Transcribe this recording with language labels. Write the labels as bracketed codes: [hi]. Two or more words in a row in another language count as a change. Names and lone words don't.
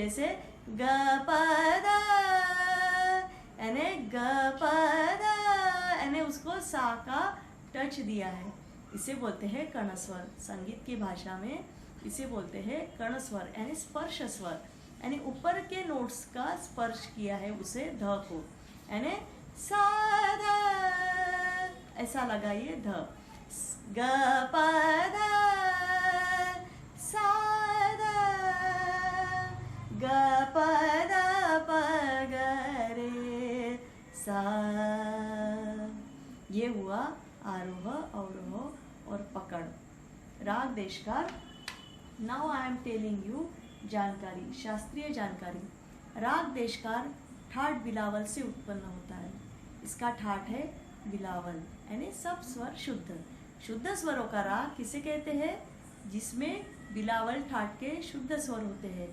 [hi] जैसे ग प ध यानी ग प ध यानी उसको सा का टच दिया है। इसे बोलते हैं कर्ण स्वर। संगीत की भाषा में इसे बोलते हैं कर्ण स्वर यानी स्पर्श स्वर, यानी ऊपर के नोट्स का स्पर्श किया है उसे ध को, यानी सा ध ऐसा लगाइए ध। ग प ध सा ध, ग प ध प ग रे सा। ये हुआ आरोह, अवरोह और पकड़, राग देशकार। [en] now I am telling you [hi] जानकारी, शास्त्रीय जानकारी। राग देशकार ठाट बिलावल से उत्पन्न होता है। इसका ठाट है बिलावल यानी सब स्वर शुद्ध। शुद्ध स्वरों का राग किसे कहते हैं? जिसमें बिलावल ठाट के शुद्ध स्वर होते हैं।